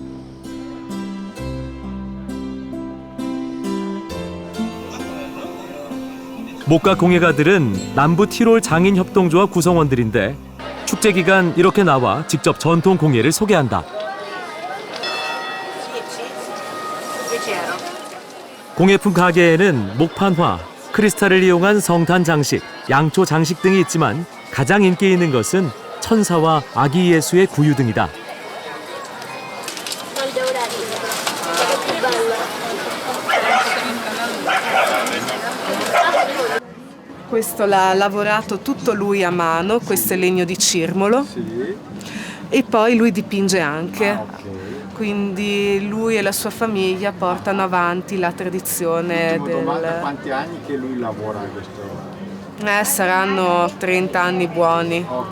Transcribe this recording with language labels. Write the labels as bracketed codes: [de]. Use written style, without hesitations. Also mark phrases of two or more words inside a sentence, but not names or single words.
[ko] 목각 공예가들은 남부 티롤 장인협동조합 구성원들인데 축제 기간 이렇게 나와 직접 전통 공예를 소개한다. 공예품 가게에는 목판화, 크리스탈을 이용한 성탄 장식, 양초 장식 등이 있지만 가장 인기 있는 것은 천사와 아기 예수의 구유 등이다. [it] Questo l'ha lavorato tutto lui a mano, questo è legno di cirmolo. E poi lui dipinge anche. Quindi lui e la sua famiglia portano avanti la tradizione del... Quanti anni che lui lavora in questo? Saranno 30 anni buoni.